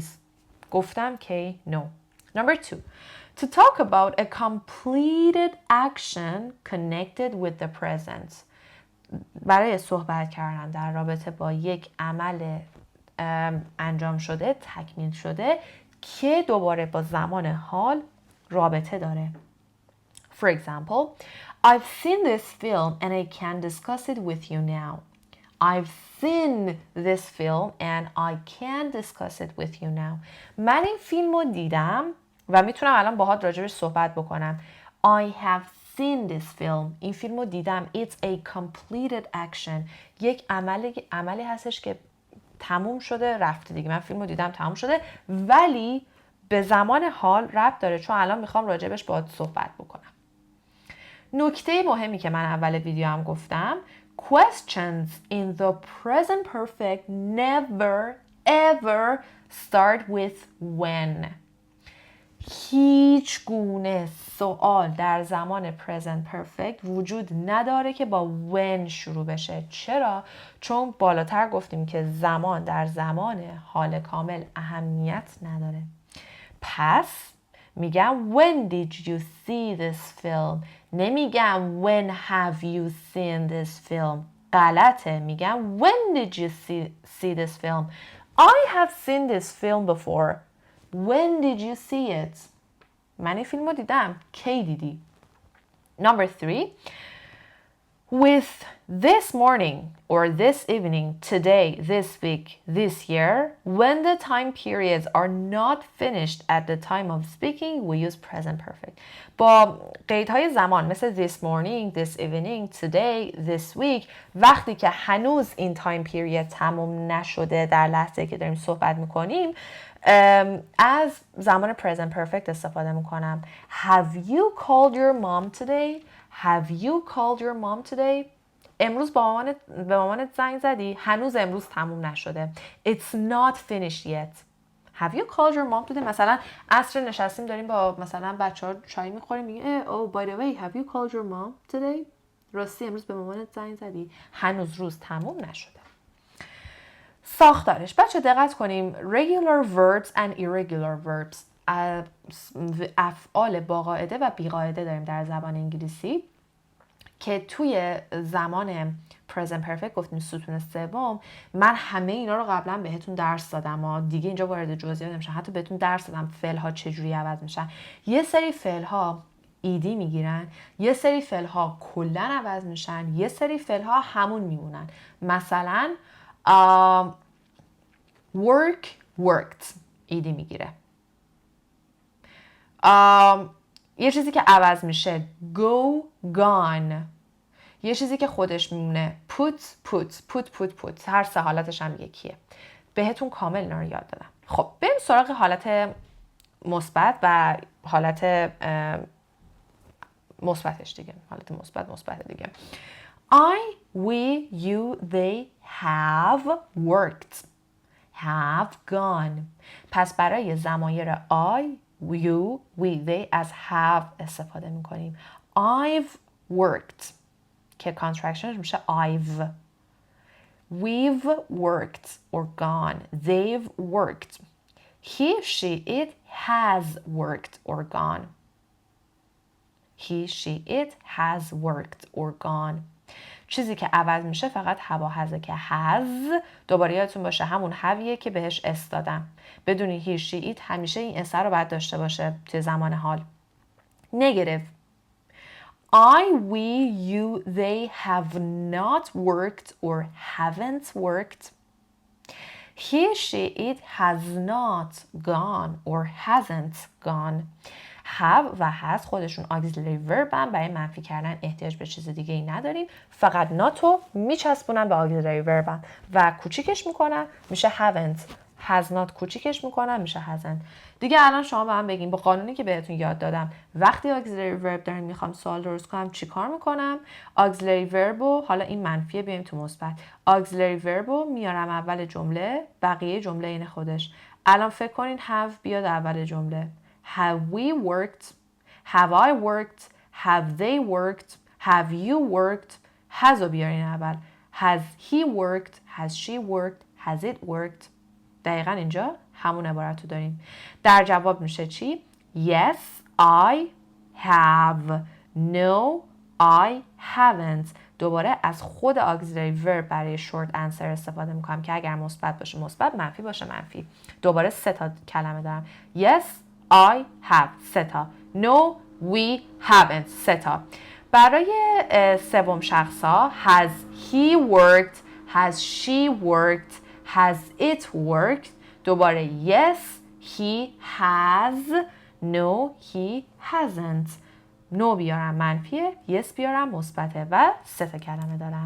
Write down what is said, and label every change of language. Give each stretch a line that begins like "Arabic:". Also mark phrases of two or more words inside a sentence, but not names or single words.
Persian: گفتم که
English: no. Number 2. To talk about a completed action connected with the present.
Persian: برای صحبت کردن در رابطه با یک عمل انجام شده، تکمیل شده که دوباره با زمان حال رابطه داره.
English: For example, I've seen this film and I can discuss it with you now. I've seen this film and I can discuss it with you now.
Persian: من این فیلم رو دیدم و میتونم الان باهات راجبش صحبت بکنم.
English: I have seen this film.
Persian: این فیلم رو دیدم.
English: It's a completed action.
Persian: یک عملی هستش که تموم شده رفته دیگه. من فیلم رو دیدم تموم شده ولی به زمان حال ربط داره چون الان میخوام راجبش باهات صحبت بکنم. نکته مهمی که من اول ویدیو هم گفتم
English: questions in the present perfect never ever start with when.
Persian: هیچ گونه سوال در زمان
English: present perfect
Persian: وجود نداره که با when شروع بشه. چرا؟ چون بالاتر گفتیم که زمان در زمان حال کامل اهمیت نداره.
English: پس میگم when did you see this film؟ نمیگم when have you seen this film؟ غلطه. میگم when did you see this film؟ I have seen this film before. When did you see it؟
Persian: من این فیلم رو دیدم. کی دیدی؟
English: Number 3. With this morning or this evening, today, this week, this year, when the time periods are not finished at the time of speaking, we use present perfect.
Persian: با قیدهای زمان مثل
English: this morning, this evening, today, this week
Persian: وقتی که هنوز این
English: time period
Persian: تموم نشده در لحظه که داریم صحبت میکنیم از زمان
English: present perfect
Persian: استفاده میکنم.
English: Have you called your mom today? Have you called your mom today?
Persian: امروز به مامانت زنگ زدی؟ هنوز امروز تموم نشده.
English: It's not finished yet. Have you called your mom today?
Persian: مثلا عصر نشستیم داریم با مثلا بچه‌ها چای میخوریم میگه
English: oh by the way have you called your mom today?
Persian: راستی امروز به مامانت زنگ زدی؟ هنوز روز تموم نشده. ساختارش بچه دقت کنیم
English: regular verbs and irregular verbs
Persian: افعال با قاعده و بی قاعده داریم در زبان انگلیسی که توی زمان
English: present perfect
Persian: گفتیم ستون سوم. من همه اینا رو قبلا بهتون درس دادم و دیگه اینجا وارد جزئیات نمیشم. حتی بهتون درس دادم فعل ها چجوری عوض میشن. یه سری فعل ها ایدی میگیرن، یه سری فعل ها کلا عوض میشن، یه سری فعل ها همون میمونن. مثلا
English: work worked
Persian: ایدی میگیره. یه چیزی که عوض میشه
English: go gone.
Persian: یه چیزی که خودش میمونه put هر سه حالتش هم یکیه. بهتون کامل اینا رو یاد دادم. خب بریم سراغ حالت مثبت و حالت مثبتش دیگه. حالت مثبت دیگه.
English: I, we, you, they have worked. have gone.
Persian: پس برای ضمایر
English: I, you, we, they
Persian: از have استفاده میکنیم.
English: I've worked که contractionش میشه I've. We've worked or gone. They've worked. He, she, it has worked or gone. He, she, it has worked or gone.
Persian: چیزی که عوض میشه فقط
English: have has
Persian: که has. دوباره یادتون باشه همون هویه که بهش اس دادم. بدونی
English: he, she, it
Persian: همیشه این اس رو باید داشته باشه توی زمان حال.
English: Negative. I, we, you, they have not worked or haven't worked. He, she, it has not gone or hasn't gone.
Persian: have و has خودشون
English: auxiliary verb
Persian: هم برای منفی کردن احتیاج به چیز دیگه ای نداریم. فقط ناتو میچسبونن به
English: auxiliary verb
Persian: هم و کوچیکش میکنن میشه haven't.
English: has not
Persian: کوچیکش میکنن میشه hasn't. دیگه الان شما به من بگین با قانونی که بهتون یاد دادم وقتی
English: auxiliary verb
Persian: دارم میخوام سوال درست کنم چی کار میکنم؟
English: auxiliary verb
Persian: و حالا این منفیه بیایم تو مثبت.
English: auxiliary verb
Persian: رو میارم اول جمله بقیه جمله این خودش. الان فکر کنین have بیاد اول جمله.
English: Have we worked? Have I worked? Have they worked? Have you worked? Has رو بیارین اول. Has he worked? Has she worked? Has it worked?
Persian: دقیقا اینجا همون عبارت رو داریم. در جواب میشه چی؟
English: Yes, I have. No, I haven't.
Persian: دوباره از خود
English: auxiliary verb
Persian: برای
English: short answer
Persian: استفاده میکنم که اگر مثبت باشه مثبت منفی باشه منفی. دوباره 3 تا کلمه دارم.
English: Yes, I have. 3 تا. No, we haven't.
Persian: 3 تا. برای سوم شخصا
English: has he worked, has she worked, has it worked. دوباره yes, he has, no, he hasn't.
Persian: no بیارم منفیه، yes بیارم مثبته و 3 تا کلمه دارم.